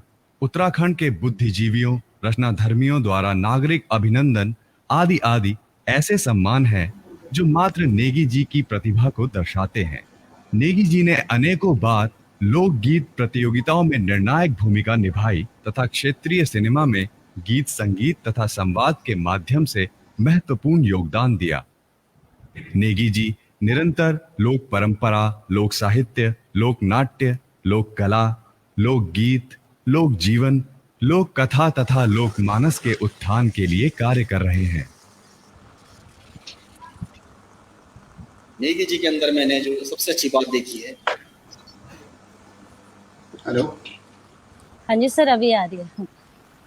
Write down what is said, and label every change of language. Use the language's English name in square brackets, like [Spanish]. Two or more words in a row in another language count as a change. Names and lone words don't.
[Hindi] उत्तराखंड के बुद्धिजीवियों, रचनाधर्मियों द्वारा नागरिक अभिनंदन आदि आदि ऐसे सम्मान हैं जो मात्र नेगी जी की प्रतिभा को दर्शाते हैं। नेगी जी ने अनेकों बार लोकगीत प्रतियोगिताओं में निर्णायक भूमिका निभाई तथा क्षेत्रीय सिनेमा में गीत संगीत तथा संवाद के माध्यम से महत्वपूर्ण योगदान दिया। नेगी जी निरंतर लोक परंपरा, लोक साहित्य, लोक नाट्य, लोक कला, लोक गीत, लोक जीवन, लोक कथा तथा लोक मानस के उत्थान के लिए कार्य कर रहे हैं। नेगी जी के अंदर मैंने जो सबसे अच्छी बात देखी है। हेलो। हाँ जी सर, अभी आ रही है।